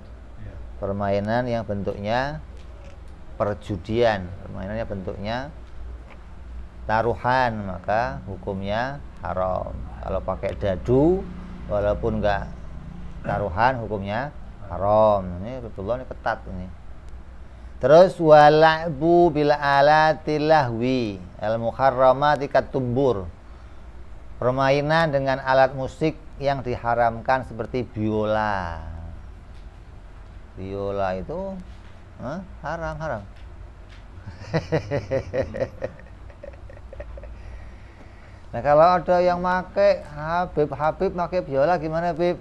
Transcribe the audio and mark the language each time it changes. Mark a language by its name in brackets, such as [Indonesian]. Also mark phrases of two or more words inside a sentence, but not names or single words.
[Indonesian] Permainan yang bentuknya perjudian, permainannya bentuknya taruhan, maka hukumnya haram. Kalau pakai dadu walaupun enggak taruhan hukumnya haram. Ini betul ini ketat ini. [Arabic] Terus واللعب بالآلات اللهو المحرمة كالطنبور. [Indonesian] Permainan dengan alat musik yang diharamkan seperti biola. Biola itu haram. Nah kalau ada yang pakai Habib pakai biola gimana Habib?